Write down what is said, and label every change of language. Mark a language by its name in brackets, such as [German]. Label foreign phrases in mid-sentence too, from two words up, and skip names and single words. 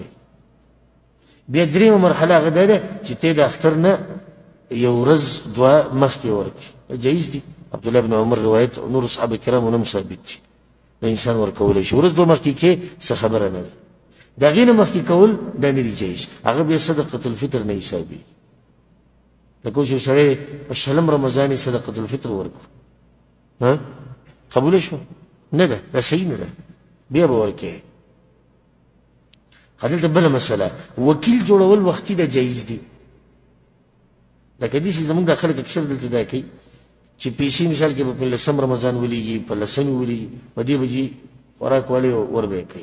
[Pashto] بیا درېیمه مرحله هغه دا ده چې ته د اختر نه یو ورځ دوه مخکې ورکړي، جایز دي. عبدالله بن عمر روایت نور صحابه کرامو نه ثابت دي، د انسان ورکولی شي. ورځ دوه مخکې کې څه خبره نه ده، د هغې نه مخکې کول دا نه دي جایز، هغه بیا [Arabic] صدقة الفطر [Pashto] نه حسابېږي. لکه اوس یو سړی په 20 رمضان یې [Arabic] صدقة الفطر [Pashto] ورکړو، قبوله شوه؟ نه ده، دا صحیح نه ده، بیا به ورکوې. دلته بله مسله، وکیل جوړول وختي ده جایز دي. لکه داسې زموږ دا خلک اکثر دلته دا کوي چې پیسې مثال کې به په 10 رمضان ولیږي، په 10 ولیږي، په دې بجې خوراک والی ور به یې کوي.